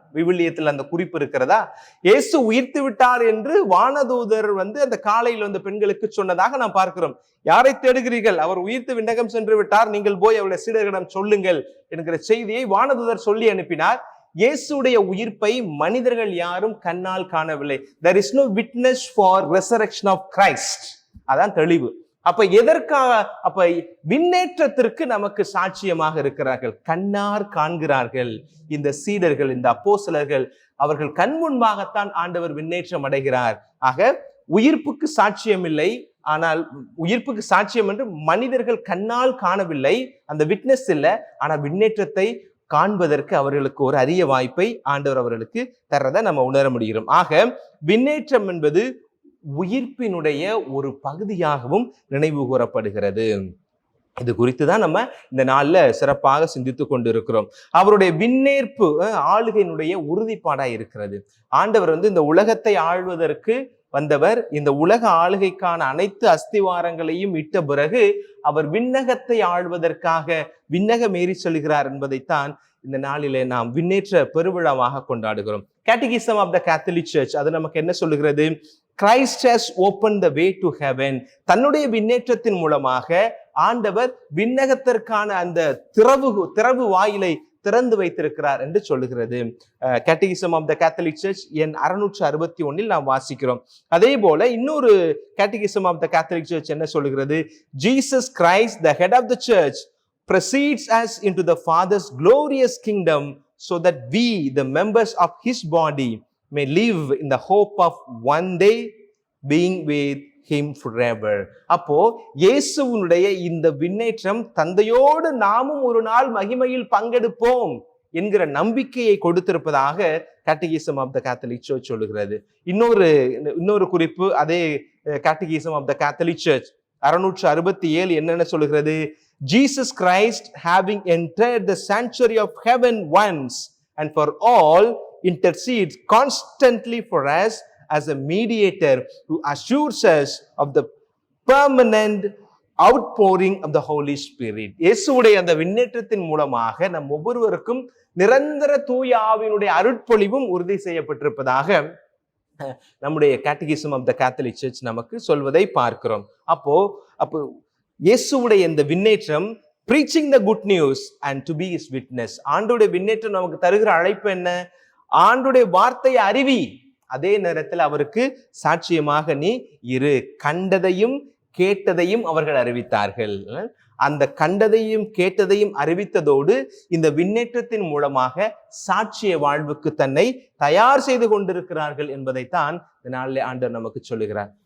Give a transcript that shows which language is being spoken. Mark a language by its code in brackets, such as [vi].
[ta] விவிலியத்தில் அந்த குறிப்பு இருக்கிறதா? இயேசு உயிர்த்து விட்டார் என்று வானதூதர் அந்த காலையில் பெண்களுக்கு சொன்னதாக நாம் பார்க்கிறோம். யாரை தேடுகிறீர்கள்? அவர் உயிர்த்து விண்ணகம் சென்று விட்டார், நீங்கள் போய் அவருடைய சீடர்களிடம் சொல்லுங்கள் என்கிற செய்தியை வானதூதர் சொல்லி அனுப்பினார். இயேசுடைய உயிர்ப்பை மனிதர்கள் யாரும் கண்ணால் காணவில்லை. [en] there is no witness for resurrection of Christ. [ta] அதான் தெளிவு. அப்ப விண்ணேற்றத்திற்கு நமக்கு சாட்சியமாக இருக்கிறார்கள், கண்ணார் காண்கிறார்கள். இந்த சீடர்கள், இந்த அப்போஸ்தலர்கள் அவர்கள் கண் முன்பாகத்தான் ஆண்டவர் விண்ணேற்றம் அடைகிறார். ஆக உயிர்ப்புக்கு சாட்சியம் இல்லை, ஆனால் உயிர்ப்புக்கு சாட்சியம் என்று மனிதர்கள் கண்ணால் காணவில்லை, அந்த விட்னஸ் இல்லை. ஆனா விண்ணேற்றத்தை காண்பதற்கு அவர்களுக்கு ஒரு அரிய வாய்ப்பை ஆண்டவர் அவர்களுக்கு தர்றதை நம்ம உணர முடிகிறோம். ஆக விண்ணேற்றம் என்பது உயிர்ப்பினுடைய ஒரு பகுதியாகவும் நினைவு கூறப்படுகிறது. இது குறித்து தான் நம்ம இந்த நாள்ல சிறப்பாக சிந்தித்து கொண்டு இருக்கிறோம். அவருடைய விண்ணேற்பு ஆளுகையினுடைய உறுதிப்பாடா இருக்கிறது. ஆண்டவர் இந்த உலகத்தை ஆள்வதற்கு வந்தவர். இந்த உலக ஆளுகைக்கான அனைத்து அஸ்திவாரங்களையும் இட்ட பிறகு அவர் விண்ணகத்தை ஆள்வதற்காக விண்ணகம் ஏறி செல்கிறார் என்பதைத்தான் இந்த நாளிலே நாம் விண்ணேற்ற பெருவிழாவாக கொண்டாடுகிறோம். Catechism of the Catholic search அது நமக்கு என்ன சொல்லுகிறது? [en] Christ has opened the way to heaven. [ta] தன்னுடைய விண்ணேற்றத்தின் மூலமாக ஆண்டவர் விண்ணகத்திற்கான அந்த திறவு வாயிலை திறந்து வைத்திருக்கிறார் என்று சொல்லுகிறது. Catechism of the Catholic search எண் 661 நாம் வாசிக்கிறோம். அதே போல இன்னொரு catechism of the Catholic search என்ன சொல்லுகிறது? [en] Jesus Christ, the head of the church, precedes us into the Father's glorious kingdom so that we, the members of his body, may live in the hope of one day being with him forever. [ta] அப்போ இயேசுவினுடைய இந்த விண்ணேற்றம் தந்தையோடு நாமும் ஒரு நாள் மகிமையில் பங்கெடுப்போம் என்கிற நம்பிக்கையை கொடுத்திருப்பதாக catechism of the Catholic search சொல்லுகிறது. இன்னொரு குறிப்பு அதே catechism of the Catholic search 667 என்னென்ன சொல்லுகிறது? [en] Jesus Christ, having entered the sanctuary of heaven once and for all, intercedes constantly for us as a mediator who assures us of the permanent outpouring of the Holy Spirit. [ta] இயேசுவுடைய அந்த விண்ணேற்றத்தின் மூலமாக நம் ஒவ்வொருவருக்கும் நிரந்தர தூய ஆவியினுடைய அருட்பொழிவும் உறுதி செய்யப்பட்டிருப்பதாக நம்முடைய catechism of the Catholic search நமக்கு சொல்வதை பார்க்கிறோம். அப்போ இயேசுவுடைய இந்த விண்ணேற்றம் [en] preaching the good news and to be his witness. [ta] ஆண்டோடைய விண்ணேற்றம் நமக்கு தருகிற அழைப்பு என்ன? ஆண்டோடைய வார்த்தையை அறிவி, அதே நேரத்தில் அவருக்கு சாட்சியமாக நீ இரு. கண்டதையும் கேட்டதையும் அவர்கள் அறிவித்தார்கள். அந்த கண்டதையும் கேட்டதையும் அறிவித்ததோடு இந்த விண்ணேற்றத்தின் மூலமாக சாட்சிய வாழ்வுக்கு தன்னை தயார் செய்து கொண்டிருக்கிறார்கள் என்பதைத்தான் இந்த நாளிலே ஆண்டவர் நமக்கு சொல்லுகிறார்.